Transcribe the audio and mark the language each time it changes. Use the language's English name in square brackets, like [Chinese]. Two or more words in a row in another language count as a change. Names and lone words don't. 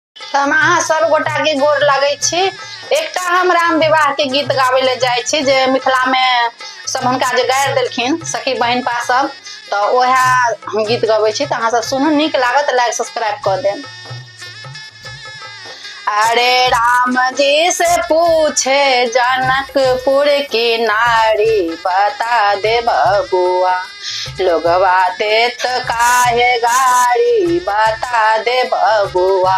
[Maithili] तो हम अहाँ सब गोटा के गोर लगे छी। एकटा हम राम विवाह के गीत गावे ले जाय छी जे मिथिला में सब हुनका जे गारि देलखिन सखी बहन पा सब, तो वह हम गीत गवे छी। तो अहाँ सब सुनू, नीक लागत [English] like subscribe [Maithili] कर देम। [Bhojpuri] अरे राम जी से पूछे जनकपुर की नारी, बता दे बबुआ लोगवा देत काहे गारी, बता दे बबुआ।